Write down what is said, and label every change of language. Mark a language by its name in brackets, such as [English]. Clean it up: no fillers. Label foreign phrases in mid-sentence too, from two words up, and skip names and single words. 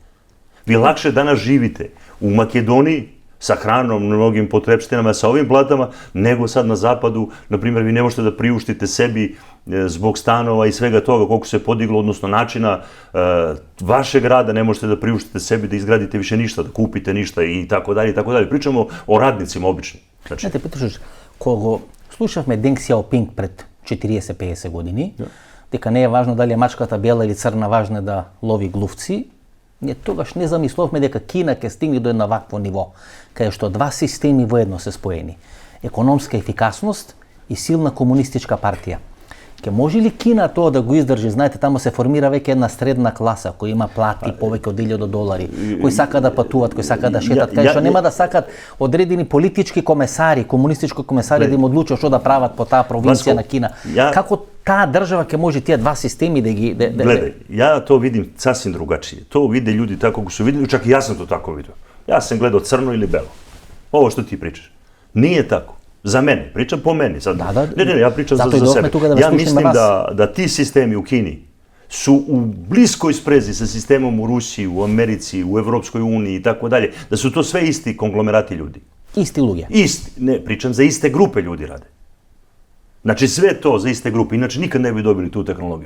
[Serbian] Vi lakše danas živite u Makedoniji, sa hranom, mnogim potrepštinama, sa ovim platama, nego sad na zapadu, na primjer, vi ne možete da priuštite sebi zbog stanova i svega toga koliko se podiglo, odnosno načina vašeg rada, ne možete da priuštite sebi da izgradite više ništa, da kupite ništa i tako dalje, i tako dalje. Pričamo o radnicima običnim. [Macedonian] Знате, Petrušić, кого slušavме Deng Xiaoping пред 40-50 години, дека не е важно дали е мачката бела или црна, важно е да лови глувци, ние тогаш не замисловме дека Кина ќе стигне до едно вакво ниво, каде што два системи воедно се споени. Економска ефикасност и силна комунистичка партија. Ке може ли Кина тоа да го издржи? Знаете, тамо се формира веќе една средна класа која има плати повеќе од $1000, кои сака да патуват, кои сака да шетат, кај што нема да сакат одредени политички комесари, комунистички комесари да им одлучат што да прават по таа провинција на Кина. Како таа држава ќе може тие два системи да ги... [Serbian] Гледај, ја то видим сасвим другачије. То виде луѓе тако го су видели, чак и јас сум то тако видел. Јас сам гледал црно или бело. Ово што ти причаш. Nije tako. Za mene, pričam po meni sad. Ne, ja pričam za sebe. Ja mislim da ti sistemi u Kini su u bliskoj sprezi sa sistemom u Rusiji, u Americi, u Evropskoj uniji i tako dalje, da su to sve isti konglomerati ljudi. Isti ljudi. Isti, ne, pričam za iste grupe ljudi rade. Znači sve to za iste grupe, inače nikad ne bi dobili tu tehnologiju.